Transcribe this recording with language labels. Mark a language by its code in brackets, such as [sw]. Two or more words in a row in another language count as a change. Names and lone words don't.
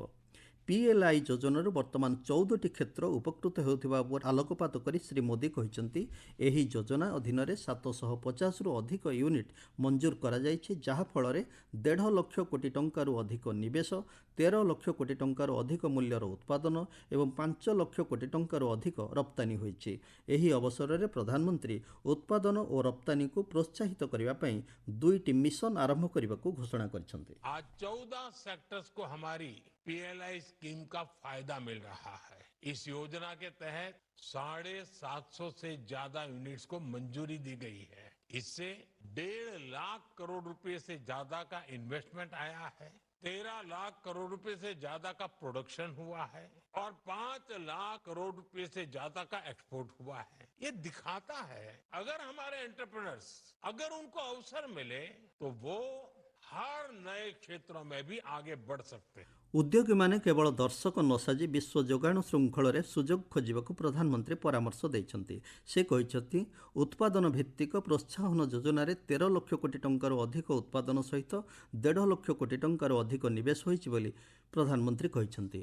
[or] ପିଏଲ୍ଆଇ ଯୋଜନାରୁ ବର୍ତ୍ତମାନ 14ଟି କ୍ଷେତ୍ର ଉପକୃତ ହେଉଥିବା ଉପରେ ଆଲୋକପାତ କରି ଶ୍ରୀ ମୋଦି କହିଛନ୍ତି, ଏହି ଯୋଜନା ଅଧୀନରେ 750ରୁ ଅଧିକ ୟୁନିଟ୍ ମଞ୍ଜୁର କରାଯାଇଛି, ଯାହାଫଳରେ 1.5 ଲକ୍ଷ କୋଟି ଟଙ୍କାରୁ ଅଧିକ ନିବେଶ, 13 ଲକ୍ଷ କୋଟି ଟଙ୍କାରୁ ଅଧିକ ମୂଲ୍ୟର ଉତ୍ପାଦନ ଏବଂ 5 ଲକ୍ଷ କୋଟି ଟଙ୍କାରୁ ଅଧିକ ରପ୍ତାନି ହୋଇଛି। ଏହି ଅବସରରେ ପ୍ରଧାନମନ୍ତ୍ରୀ ଉତ୍ପାଦନ ଓ ରପ୍ତାନିକୁ ପ୍ରୋତ୍ସାହିତ କରିବା ପାଇଁ 2ଟି ମିଶନ ଆରମ୍ଭ କରିବାକୁ ଘୋଷଣା କରିଛନ୍ତି। [hi] आज 14 सेक्टर्स को हमारी पीएलआई स्कीम का फायदा मिल रहा है। इस योजना के तहत 750 से ज्यादा यूनिट्स को मंजूरी दी गई है। इससे 1.5 लाख करोड़ रुपए से ज्यादा का इन्वेस्टमेंट आया है, 13 लाख करोड़ रुपए से ज्यादा का प्रोडक्शन हुआ है और 5 लाख करोड़ रुपए से ज्यादा का एक्सपोर्ट हुआ है। ये दिखाता है अगर हमारे एंटरप्रेन्योर्स अगर उनको अवसर मिले तो वो हर नए क्षेत्रों में भी आगे बढ़ सकते हैं। [or] ଉଦ୍ୟୋଗୀମାନେ କେବଳ ଦର୍ଶକ ନ ସାଜି ବିଶ୍ୱ ଯୋଗାଣ ଶୃଙ୍ଖଳରେ ସୁଯୋଗ ଖୋଜିବାକୁ ପ୍ରଧାନମନ୍ତ୍ରୀ ପରାମର୍ଶ ଦେଇଛନ୍ତି। ସେ କହିଛନ୍ତି, ଉତ୍ପାଦନ ଭିତ୍ତିକ ପ୍ରୋତ୍ସାହନ ଯୋଜନାରେ 13 ଲକ୍ଷ କୋଟି ଟଙ୍କାରୁ ଅଧିକ ଉତ୍ପାଦନ ସହିତ 1.5 ଲକ୍ଷ କୋଟି ଟଙ୍କାରୁ ଅଧିକ ନିବେଶ ହୋଇଛି ବୋଲି ପ୍ରଧାନମନ୍ତ୍ରୀ କହିଛନ୍ତି।